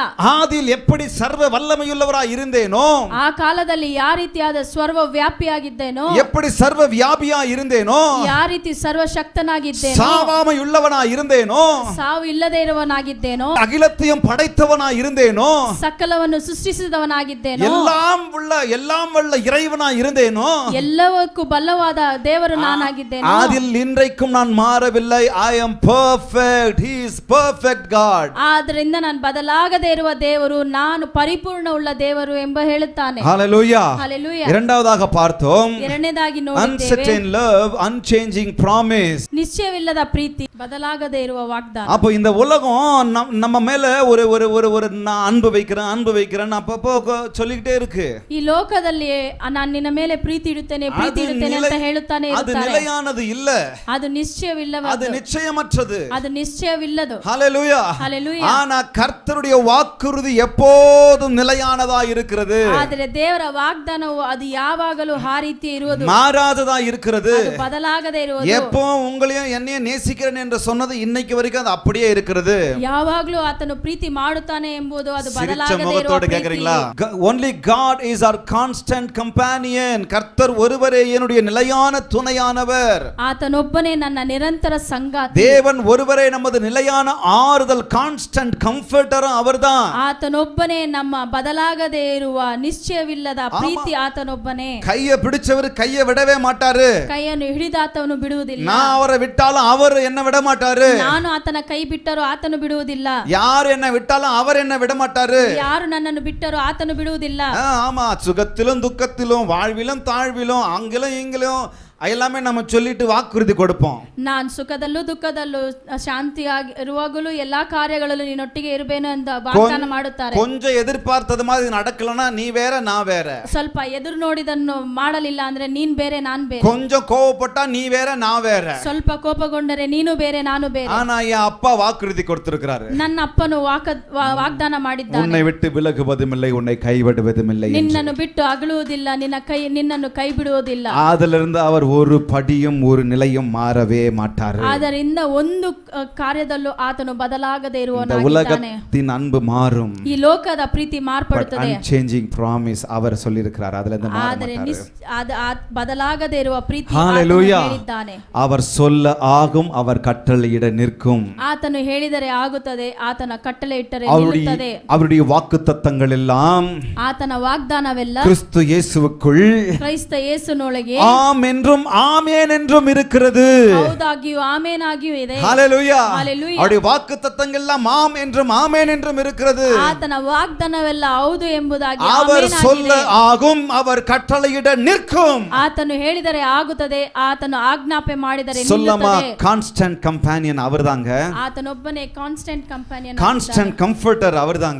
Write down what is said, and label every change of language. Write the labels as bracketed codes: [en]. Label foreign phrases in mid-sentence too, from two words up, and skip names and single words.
[ta] ஆதியில் எப்படி சர்வ வல்லமையுள்ளவராய் இருந்தேனோ, [kn] ಆ ಕಾಲದಲ್ಲಿ ಯಾವ ರೀತಿಯಾದ ಸರ್ವ ವ್ಯಾಪಿಯಾಗಿದ್ದೇನೋ, [ta] எப்படி சர்வ வியாபியாய் இருந்தேனோ, [kn] ಯಾವ ರೀತಿ ಸರ್ವಶಕ್ತನಾಗಿದ್ದೇನೋ, [ta] சாவாமையுள்ளவனாய் இருந்தேனோ, [kn] ಸಾವು ಇಲ್ಲದೆ ಇರುವನಾಗಿದ್ದೇನೋ, [ta] அகிலத்தையும் படைத்தவனாய் இருந்தேனோ, [kn] ಸಕಲವನ್ನು ಸೃಷ್ಟಿಸಿದವನಾಗಿದ್ದೇನೋ, [ta] எல்லாம் வல்ல இறைவனாய் இருந்தேனோ, [kn] ಎಲ್ಲವಕ್ಕೂ ಬಲ್ಲವಾದ ದೇವರು ನಾನಾಗಿದ್ದೇನೋ. [ta] அதில் இன்றைக்கும் நான் மாறவில்லை. [en] I am perfect. He is perfect God. [kn] ಆದ್ರಿಂದ ನಾನು ಬದಲಾಗದೇ ಇರುವ ದೇವರು, ನಾನು ಪರಿಪೂರ್ಣ ಉಳ್ಳ ದೇವರು ಎಂಬ ಹೇಳುತ್ತಾನೆ. Hallelujah. ಹಲ್ಲೆಲೂಯಾ. [ta] இரண்டாவதாக பார்த்தோம், [kn] ಎರಡನೇದಾಗಿ ನೋಡಿದ್ದೇವೆ, [en] uncertain love, unchanging promise. [kn] ನಿಶ್ಚಯವಿಲ್ಲದ ಪ್ರೀತಿ, ಬದಲಾಗದೇ ಇರುವ ವಾಗ್ದಾನ. [ta] அப்போ இந்த உலகம் நம்ம மேல ஒரு ஒரு ஒரு ஒரு நான் அன்பு வைக்கிறேன் அப்பப்போ சொல்லிக்கிட்டே இருக்கு. [kn] ಈ ಲೋಕದಲ್ಲಿ ನಾನು ನಿನ್ನ ಮೇಲೆ ಪ್ರೀತಿ ಇಡುತ್ತೇನೆ ಅಂತ ಹೇಳುತ್ತಾನೆ [ta] அது [kn] ಇರುತ್ತಾರೆ. [ta] நிலையானது இல்ல, [kn] ಅದು ನಿಶ್ಚಯವಿಲ್ಲವದು, [ta] அது நிச்சயமற்றது. [kn] ಅದು ನಿಶ್ಚಯವಿಲ್ಲದು. [ta] ஹalleluya. [kn] ಹಲ್ಲೆಲೂಯಾ. [ta] ஆனா கர்த்தருடைய வாக்குறுதி எப்போதும் நிலையானதா இருக்கிறது, [kn] ಆದರೆ ದೇವರ ವಾಗ್ದಾನವು ಅದು ಯಾವಾಗಲೂ ಆ ರೀತಿ ಇರುವುದು, [ta] மாறாததா இருக்கிறது. [kn] ಅದು ಬದಲಾಗದೇ ಇರುವುದು. [ta] எப்போ உங்களையும் என்னையும் நேசிக்கிறேன் என்று சொன்னது இன்னைக்கு வரைக்கும் அது அப்படியே இருக்கிறது. [kn] ಯಾವಾಗಲೂ ಆತನು ಪ್ರೀತಿ ಮಾಡುತ್ತಾನೆ ಎಂಬುದು ಅದು [ta] சிரிச்ச [kn] ಬದಲಾಗದೇ ಇರುವ [ta] முகத்தோடு [kn] ಪ್ರೀತಿ. [ta] கேக்குறீங்களா? [en] Only God is our constant companion. [ta] கர்த்தர் ஒருவரே என்னுடைய நிலையான துணையானவர். [kn] ಆತನೊಬ್ಬನೇ ನನ್ನ ನಿರಂತರ ಸಂಗಾತಿ. [ta] தேவன் ஒருவரே நமது நிலையான ஆறுதல், [en] constant comforter [ta] அவர்தான். [kn] ಆತನೊಬ್ಬನೇ ನಮ್ಮ ಬದಲಾಗದೇ ಇರುವ ನಿಶ್ಚಯವಿಲ್ಲದ ಪ್ರೀತಿ, ಆತನೊಬ್ಬನೇ. [ta] கைய பிடிச்சவர் கைய விடவே மாட்டாரு. [kn] ಕೈಯನ್ನು ಹಿಡಿದಾತವನು ಬಿಡುವುದಿಲ್ಲ. [ta] நான் அவரை விட்டாலும் அவர் என்ன விட மாட்டாரு. [kn] ನಾನು ಆತನ ಕೈ ಬಿಟ್ಟರೂ ಆತನು ಬಿಡುವುದಿಲ್ಲ. [ta] யார் என்ன விட்டாலும் அவர் என்ன விட மாட்டாரு. [kn] ಯಾರು ನನ್ನನ್ನು ಬಿಟ್ಟರೂ ಆತನು ಬಿಡುವುದಿಲ್ಲ. [ta] ஆமா, சுகத்திலும் துக்கத்திலும் வாழ்விலும் தாழ்விலும் அங்கிலும் இங்கிலும் எல்லாமே நம்ம சொல்லிட்டு வாக்குறுதி கொடுப்போம். [kn] ನಾನು ಸುಖದಲ್ಲೂ ದುಃಖದಲ್ಲೂ ಶಾಂತಿಯಾಗಿ ಇರುವಾಗಲೂ ಎಲ್ಲಾ ಕಾರ್ಯಗಳಲ್ಲೂ ನೀನೊಟ್ಟಿಗೆ ಇರಬೇನು ಅಂತ ವಾಗ್ದಾನ ಮಾಡುತ್ತಾರೆ. [ta] கொஞ்சம் எதிர்பார்த்தது மாதிரி நடக்கலனா நீ வேற நான் வேற. [kn] ಸ್ವಲ್ಪ ಎದುರು ನೋಡಿದನ್ನು ಮಾಡಲಿಲ್ಲ ಅಂದ್ರೆ ನೀನ್ ಬೇರೆ ನಾನ್ ಬೇರೆ. [ta] கொஞ்சம் கோவப்பட்டா நீ வேற நான் வேற. [kn] ಸ್ವಲ್ಪ ಕೋಪಗೊಂಡರೆ ನೀನು ಬೇರೆ ನಾನು ಬೇರೆ. [ta] ஆனா என் அப்பா வாக்குறுதி கொடுத்திருக்கிறாரு. [kn] ನನ್ನ ಅಪ್ಪನು ವಾಗ್ದಾನ ಮಾಡಿದ್ದಾನೆ. [ta] உன்னை விட்டு விலகுவதும் இல்லை, உன்னை கைவிடுவதும் இல்லை. [kn] ನಿನ್ನನ್ನು ಬಿಟ್ಟು ಅಗಲುವುದಿಲ್ಲ, ನಿನ್ನನ್ನು ಕೈ ಬಿಡುವುದಿಲ್ಲ. [ta] அதிலிருந்து அவர் ஒரு படியும் ஒரு நிலையும் மாறவே மாட்டார். [kn] ಆದ್ದರಿಂದ ಒಂದು ಕಾರ್ಯದಲ್ಲೂ ಆತನು ಬದಲಾಗದೇ ಇರುವವನಾಗಿದ್ದಾನೆ. [ta] உலகத்தின் அன்பு மாறும், [kn] ಈ ಲೋಕದ ಪ್ರೀತಿ ಮಾರ್ಪಡುತ್ತದೆ. [en] unchanging promise [ta] அவர் சொல்லி இருக்கிறார். அதிலிருந்து மாற [kn] ಆದರೆ [ta] மாட்டார். [kn] ಬದಲಾಗದೇ ಇರುವ ಪ್ರೀತಿ [ta] ஹalleluya. [kn] ಹೇಳಿದ್ದಾನೆ. [ta] அவர் சொல்ல ஆகும், அவர் கட்டளையிட நிற்கும். [kn] ಆತನು ಹೇಳಿದರೆ ಆಗುತ್ತದೆ, ಆತನ ಕಟ್ಟಳೆ ಇಟ್ಟರೆ ನಿಲ್ಲುತ್ತದೆ. [ta] அவருடைய வாக்குத்தத்தங்கள் எல்லாம் [kn] ಆತನ ವಾಗ್ದಾನವೆಲ್ಲ [ta] கிறிஸ்து இயேசுவுக்குள் [kn] ಕ್ರೈಸ್ತ ಯೇಸುನೊಳಗೆ [ta] ஆம் என்றும் ஆமென் என்றும் இருக்கிறது. [kn] ಹೌದಾಗಿಯೂ ಆಮೇನಾಗಿಯೂ ಇದೆ. [ta] ஹalleluya. ஹalleluya. அவருடைய வாக்குத்தத்தங்கள் எல்லாம் ஆம் என்றும் ஆமென் என்றும் இருக்கிறது. [kn] ಆತನ ವಾಗ್ದಾನವೆಲ್ಲ ಹೌದು ಎಂಬುದಾಗಿ [ta] அவர் [kn] ಆಮೇನಾಗಿದೆ. [ta] சொல்ல ஆகும், அவர் கட்டளையிட நிற்கும். [kn] ಆತನು ಹೇಳಿದರೆ ಆಗುತ್ತದೆ, ಆತನು ಆಜ್ಞಾಪನೆ ಮಾಡಿದರೆ [ta] சொல்லமா [kn] ನಿಲ್ಲುತ್ತದೆ. [en] constant companion [ta] அவர்தாங்க. [kn] ಆತನೊಬ್ಬನೇ [en] constant companion, constant comforter [ta] அவர்தாங்க.